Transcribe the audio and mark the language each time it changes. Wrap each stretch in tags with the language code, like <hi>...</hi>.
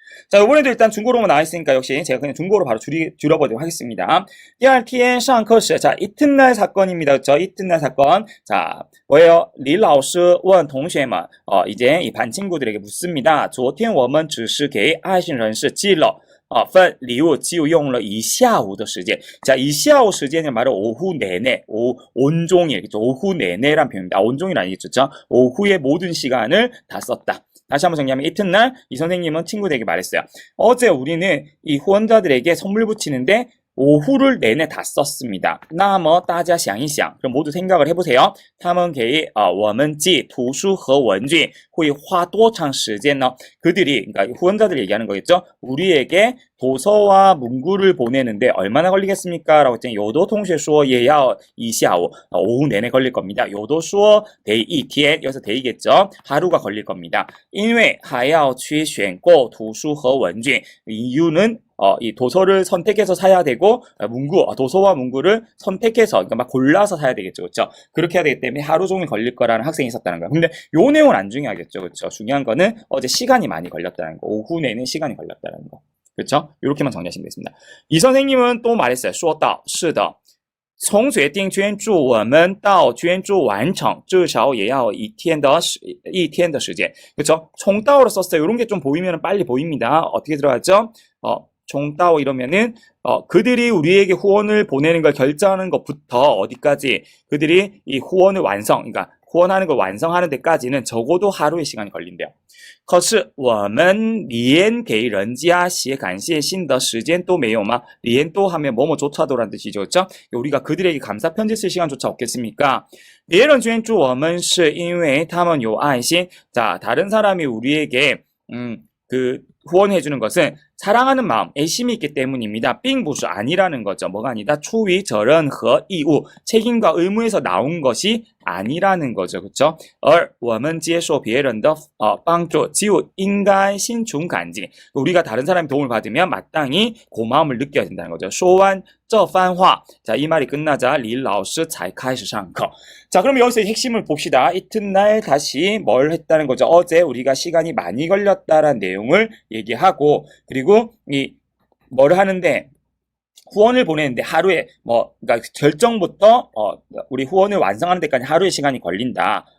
<ko>자, 이번에도 일단 중국어로만 나와 있으니까 역시 제가 그냥 중국어로 바로 줄여보도록 하겠습니다.</ko> <zh>第二天上课时,</zh> <ko>자, 이튿날 사건입니다. 그렇죠? 이튿날 사건. 자, 뭐예요?</ko> <zh>李老师问同学们,</zh> <ko>이제 이 반 친구들에게 묻습니다.</ko> <zh>昨天我们只是给爱心人士寄了份礼物就用了一下午的时间.</zh> <ko>자, 이下午 时间은 말은 오후 내내, 온종일, 오후 내내란 표현입니다. 온종일 아니겠죠? 오후의 모든 시간을 다 썼다. 다시 한번 정리하면 이튿날 이 선생님은 친구들에게 말했어요. 어제 우리는 이 후원자들에게 선물 붙이는데 오후를 내내 다 썼습니다.</ko> <zh>那么大家想一想</zh> <ko>그럼 모두 생각을 해보세요.</ko> <zh>他们给我们寄图书和文具会花多长时间呢?</zh> <ko>그들이 그러니까 후원자들 얘기하는 거겠죠. 우리에게 도서와 문구를 보내는데 얼마나 걸리겠습니까? 라고 했더니 요도 통신</ko> <zh>说也要一下午</zh> <ko>오후 내내 걸릴 겁니다. 요도</ko> <zh>说得一天</zh> <ko>여기서 데이겠죠. 하루가 걸릴 겁니다.</ko> <zh>因为还要去选购图书和文具</zh> <ko>이유는 이 도서를 선택해서 사야 되고 도서와 문구를 선택해서 그러니까 막 골라서 사야 되겠죠. 그렇죠? 그렇게 해야 되기 때문에 하루 종일 걸릴 거라는 학생이 있었다는 거예요. 근데 요 내용은 안 중요하겠죠. 그렇죠? 중요한 거는 어제 시간이 많이 걸렸다는 거. 오후 내내 시간이 걸렸다는 거. 그렇죠? 이렇게만 정리하시면 되겠습니다. 이 선생님은 또 말했어요.</ko> <zh>说到是的从决定捐助我们到捐助完成至少也要一天的时间.</zh> <ko>그렇죠? 从到로 썼어요. 이런 게 좀 보이면 빨리 보입니다. 어떻게 들어가죠? 총따오 이러면은 그들이 우리에게 후원을 보내는 걸 결정하는 것부터 어디까지 그들이 이 후원을 그러니까 후원하는 걸 완성하는 데까지는 적어도 하루의 시간이 걸린대요.</ko> <zh>可是我们连给人家写感谢信的时间都没有吗?</zh> <ko>连또 하면 뭐뭐조차도라는 뜻이죠. 그렇죠? 우리가 그들에게 감사 편지 쓸 시간조차 없겠습니까?</ko> <zh>别人捐助我们是因为他们有爱心.</zh> <ko>자, 다른 사람이 우리에게 후원해주는 것은 사랑하는 마음, 애심이 있기 때문입니다.</ko> <zh>并不是</zh> <ko>아니라는 거죠. 뭐가 아니다?</ko> <zh>出于责任和义务,</zh> <ko>책임과 의무에서 나온 것이 아니라는 거죠. 그렇죠?</ko> <zh>而我们接受别人的帮助就应该心存感激.</zh> <ko>우리가 다른 사람의 도움을 받으면 마땅히 고마움을 느껴야 된다는 거죠.</ko> <zh>说完这番话,</zh> <ko>자, 이 말이 끝나자</ko> <zh>李老师才开始上课.</zh> <ko>자, 그럼 여기서 핵심을 봅시다. 이튿날 다시 뭘 했다는 거죠? 어제 우리가 시간이 많이 걸렸다라는 내용을 얘기하고, 그리고 뭐를 하는데 후원을 보내는데 하루에 그러니까 결정부터 우리 후원을 완성하는 데까지 하루의 시간이 걸린다.</ko>